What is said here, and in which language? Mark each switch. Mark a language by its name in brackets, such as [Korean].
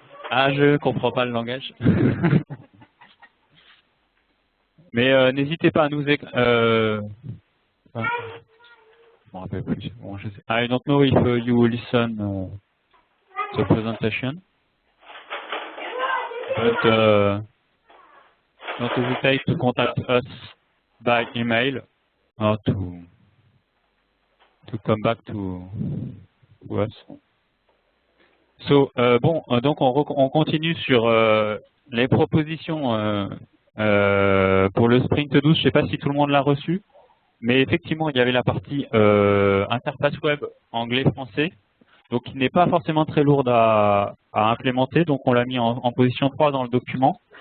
[French] Ah, je comprends pas le langage. Mais n'hésitez pas à nous écrire. Je me rappelle plus. Bon, je sais. [English] I don't know if you will listen to the presentation, but don't hesitate to contact us by email or to come back to us. [French] So, donc on continue sur les propositions pour le Sprint 12. Je ne sais pas si tout le monde l'a reçu, mais effectivement, il y avait la partie interface web anglais-français, donc qui n'est pas forcément très lourde à implémenter, donc on l'a mis en position 3 dans le document.